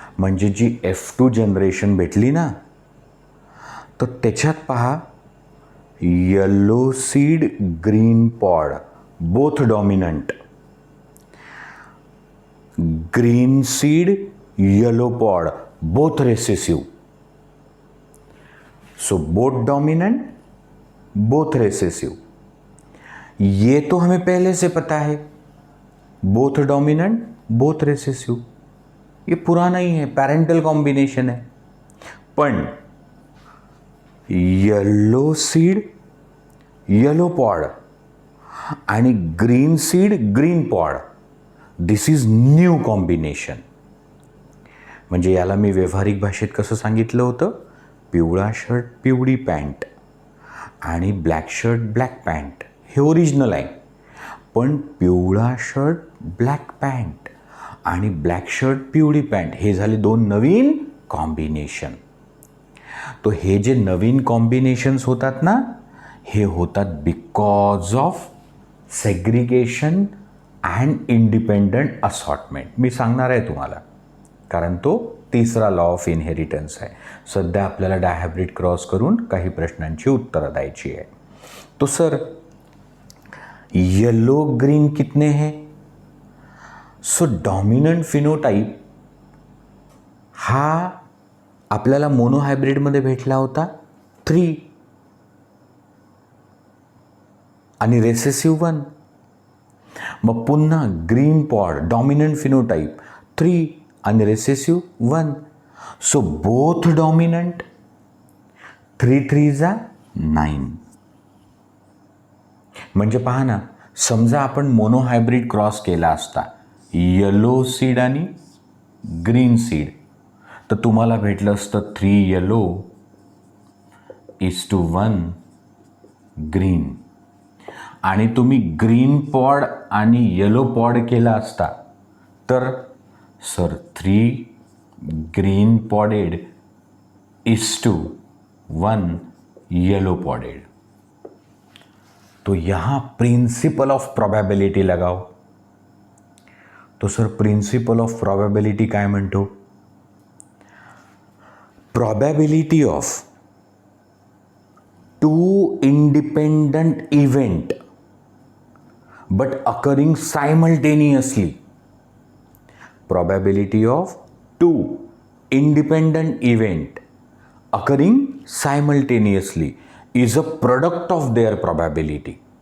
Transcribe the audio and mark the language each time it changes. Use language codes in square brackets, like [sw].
[mr] म्हणजे जी F2 generation भेटली ना, तर त्याच्यात पहा, yellow seed green pod both dominant, green seed yellow pod both recessive. [en] So both dominant both recessive. [hi] ये तो हमें पहले से पता है, [en] Both dominant both recessive. [hi] ये पुराना ही है, पैरेंटल कॉम्बिनेशन है. [mr] पण येलो सीड येलो पॉड आणि green seed green pod, [en] This is new combination. [mr] म्हणजे याला मी व्यावहारिक भाषेत कसं सांगितलं होतं? पिवळा शर्ट पिवळी पॅन्ट आणि ब्लॅक शर्ट ब्लॅक पॅन्ट हे ओरिजिनल आहे. पण पिवळा शर्ट ब्लॅक पॅन्ट आणि ब्लॅक शर्ट पिवळी पॅन्ट हे झाले 2 नवीन कॉम्बिनेशन. तो हे जे नवीन कॉम्बिनेशन्स होतात ना, हे होतात [en] Because of segregation and independent assortment. [mr] मी सांगणार आहे तुम्हाला, कारण तो तिसरा लॉ ऑफ इनहेरिटन्स आहे. सध्या आपल्याला डायहायब्रिड क्रॉस करून काही प्रश्नांची उत्तरं द्यायची आहे. [hi] तो सर येलो ग्रीन कितने हैं? [mr] सो डॉमिनंट फिनोटाइप हा आपल्याला मोनोहायब्रिडमध्ये भेटला होता 3 आणि रेसेसिव्ह 1. मग पुन्हा ग्रीन पॉड डॉमिनंट फिनोटाइप 3 आणि रेसेसिव्ह 1. [en] So both dominant. 3 3 9. [mr] म्हणजे पहा ना, समजा आपण मोनोहायब्रिड क्रॉस केला असता येलो सीड आणि ग्रीन सीड, तर तुम्हाला भेटलं असतं 3 येलो इज टू 1 ग्रीन. आणि तुम्ही ग्रीन पॉड आणि येलो पॉड केला असता तर sir 3 green पॉडेड is to 1 yellow पॉडेड. [hi] तो यहाँ प्रिंसिपल ऑफ प्रोबॅबिलिटी लगाओ. [mr] तो सर प्रिंसिपल ऑफ प्रोबॅबिलिटी काय म्हणतो? [en] Probability of 2 independent event but occurring simultaneously. Probability of 2 independent event occurring simultaneously is a product of their probability.